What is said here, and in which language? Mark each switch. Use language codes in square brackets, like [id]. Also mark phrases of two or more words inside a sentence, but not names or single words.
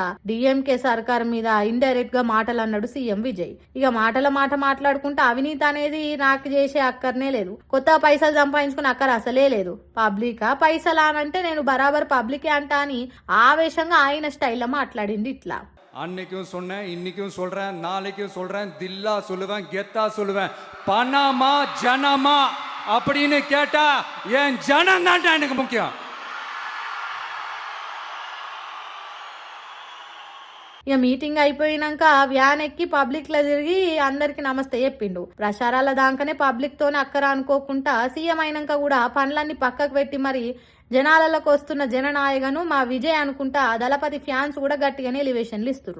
[te] డిఎంకే సర్కార్ మీద ఇండైరెక్ట్ గా మాటలు అన్నాడు సీఎం విజయ్. ఇక మాటల మాట మాట్లాడుకుంటే అవినీతి అనేది నాకు చేసే అక్కర్నే లేదు, కొత్త పైసలు సంపాదించుకుని అక్కర అసలే లేదు. పబ్లికా పైసలా అనంటే నేను బరాబర్ పబ్లికే అంటా అని ఆవేశంగా ఆయన స్టైల్లో మాట్లాడింది. ఇట్లా [ta] அன்னைக்கும் சொன்னேன், இன்னைக்கும் சொல்றேன், நாளைக்கும் சொல்றேன், தில்லா சொல்லுவேன், கெத்தா சொல்லுவேன், பணமா ஜனமா அப்படின்னு கேட்டா என் ஜனம் தான் எனக்கு முக்கியம். [te] ఇక మీటింగ్ అయిపోయినాక వ్యాన్ ఎక్కి పబ్లిక్ లో తిరిగి అందరికి నమస్తే చెప్పిండు. ప్రచారాల దాకానే పబ్లిక్ తోనే అక్కర అనుకోకుండా సీఎం అయినాక కూడా పనులన్నీ పక్కకు పెట్టి మరి జనాలలోకి వస్తున్న జననాయకను మా విజయ్ అనుకుంటా దళపతి ఫ్యాన్స్ కూడా గట్టిగానే ఎలివేషన్లు ఇస్తుర్రు.